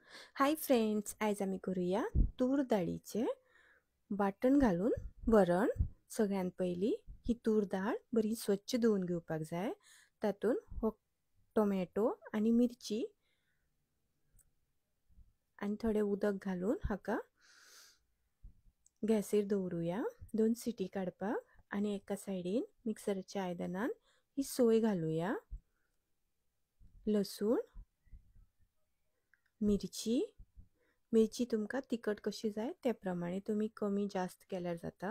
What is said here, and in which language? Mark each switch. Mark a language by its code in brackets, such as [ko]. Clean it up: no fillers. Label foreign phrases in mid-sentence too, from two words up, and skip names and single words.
[en] hi friends, [kok] आज आम्ही करूया तूर डाळीचे वाटण घालून वरण। सगळ्यात पहिली ही तूर डाळ बरी स्वच्छ धुवून घेवपाक जाय। तातून हो टोमॅटो आणि मिरची आणि थोडे उदक घालून हाका गॅसीर दवरूया 2 सिटी काडपाक। आणि एका सायडीन मिक्सरच्या आयदनान ही सोय घालूया, लसूण, मिरची तुमका तिखट कशी जाय त्या प्रमाणे तुम्ही कमी जास्त केल्यार जाता।